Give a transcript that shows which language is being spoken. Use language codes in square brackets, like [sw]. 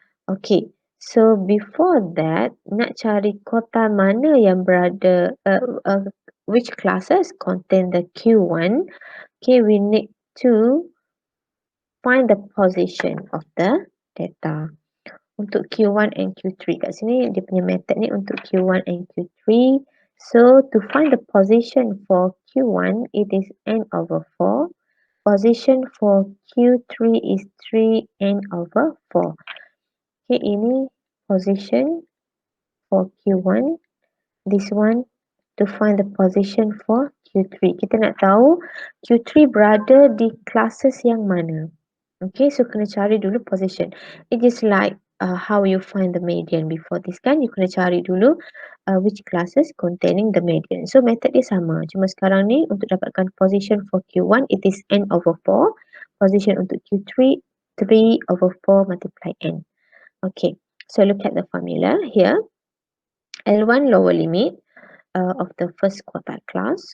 [en] Okay, so before that, [ms] nak cari quartile mana yang berada, [en] which classes contain the Q1. Okay, we need to find the position of the data. [ms] Untuk Q1 and Q3 kat sini, dia punya method ni untuk Q1 and Q3. [en] So to find the position for Q1, it is n over 4. Position for Q3 is 3n over 4. Okay, ini position for Q1. This one to find the position for Q3. [ms] Kita nak tahu Q3 berada di classes yang mana. [en] Okay, so [ms] kena cari dulu [en] position. It is like how you find the median before this kan. You kena cari dulu which classes containing the median. [ms] So method dia sama. Cuma sekarang ni untuk dapatkan [en] position for Q1, it is n over 4. Position untuk Q3, 3 over 4 multiply n. Okay, so look at the formula here. L1 lower limit of the first quartile class.